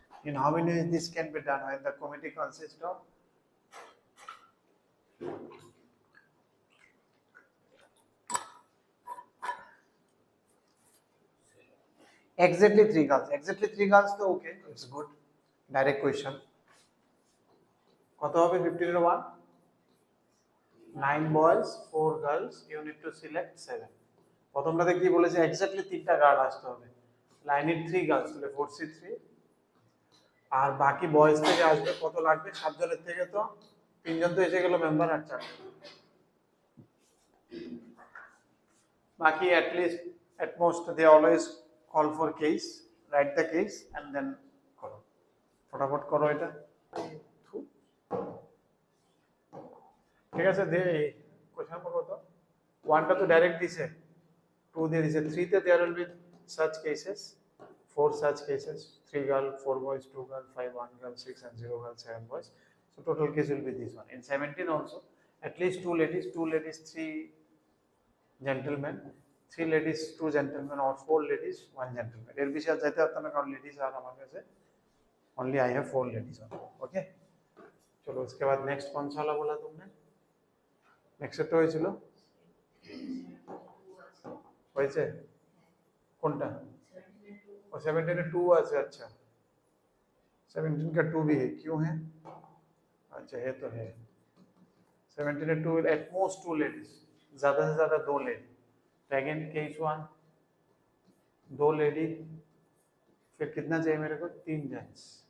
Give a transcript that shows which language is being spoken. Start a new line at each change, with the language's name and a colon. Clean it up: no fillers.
English: In how many ways this can be done when the committee consists of exactly 3 girls? Exactly 3 girls, so okay, it's good. Direct question.
Bangla: কত হবে 15 এর 1?
English: 9 boys 4 girls, you need to select 7.
Bangla: প্রথমটাতে কি বলেছে, exactly 3টা girl আসতে হবে। Line ইট 3 girls, তাহলে 4C3, আর বাকি বয়েজ থেকে আসবে কত লাগবে, 7 জনের থেকে তো 3 জন তো এসে গেল মেম্বার, আর 4 জন বাকি।
English: at least at most they always call for case, write the case and then করো,
Bangla: ফটাফট করো এটা। ঠিক আছে, দে কোশ্চেন নাম্বার কত? 1টা তো ডাইরেক্ট দিছে, 2 দিয়ে দিছে, 3 তে
English: there will be such cases, 4 such cases, 3 girl 4 boys 2 girl 5 1 girl 6 and 0 girl 7 boys, so total case will be this one. In 17 also at least 2 ladies 3 gentlemen, 3 ladies 2 gentlemen, or 4 ladies 1 gentleman।
Bangla: এর বেশি আর যাইতে পারতাম না, কারণ ladies আর আমার কাছে
English: only I have 4 ladies only।
Hindi: Okay चलो, उसके बाद नेक्स्ट कौन सा वाला बोला तुमने?
Bangla: नेक्स्ट তো হয়েছিল, হয়েছে কোনটা?
Hindi: और 17 में
Bangla: 2 আছে,
Hindi: अच्छा 17 का 2 भी है, क्यों है? अच्छा है तो है। 17 में 2 एट मोस्ट 2 लेडीज, ज्यादा से ज्यादा 2 लेडी। अगेन केस 1 2 लेडी, फिर कितना चाहिए मेरे को? 3 जेंट्स।